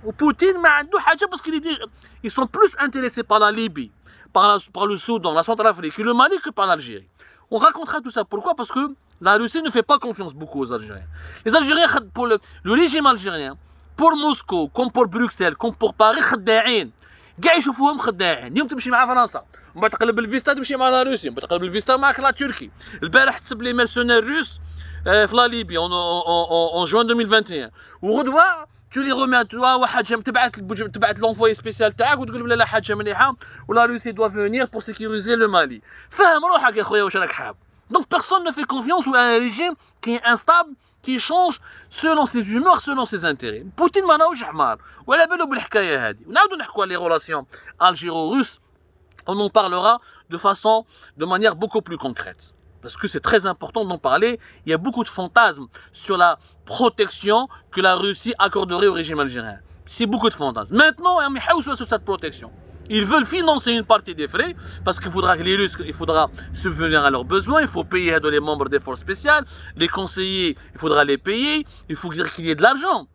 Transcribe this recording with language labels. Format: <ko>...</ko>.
<fr>Poutine, parce qu'ils sont plus intéressés par la Libye, par le Soudan, la Centrafrique et le Mali que par l'Algérie. On racontera tout ça. Pourquoi? Parce que la Russie ne fait pas confiance beaucoup aux Algériens. Les Algériens, pour le régime algérien, pour Moscou, comme pour Bruxelles, comme pour Paris, خداعين.</fr> <ar>كاع يشوفوهم خداعين. اليوم تمشي مع فرنسا، ومن بعد تقلب الفيستا تمشي مع لا روسيا، ومن بعد تقلب الفيستا معك لا تركي. البارح تسب لي ميرسونير روس في لا ليبي</ar> <fr>en juin 2021. وغدوه tu les remets à toi وحاجه تبعت l'envoyé spécial تاعك</fr> <ar>وتقول لا حاجه مليحه ولا روسي</ar> <fr>doit venir pour sécuriser le Mali.</fr> <ar>فهم روحك يا خويا واش راك حاب.</ar> <fr>Donc personne ne fait confiance à un régime qui est instable, qui change selon ses humeurs, selon ses intérêts.</fr> <ar>Poutine ماناهوش حمار ولا بالو بالحكايه هذه. ونعاودوا نحكوا على</ar> <fr>les relations algéro-russes. On en parlera de manière beaucoup plus concrète. Parce que c'est très important d'en parler. Il y a beaucoup de fantasmes sur la protection que la Russie accorderait au régime algérien. C'est beaucoup de fantasmes. Maintenant, sur cette protection. Ils veulent financer une partie des frais parce qu'il faudra que les Russes, il faudra subvenir à leurs besoins, il faut payer les membres des forces spéciales, les conseillers, il faudra les payer, il faut dire qu'il y ait de l'argent.</fr>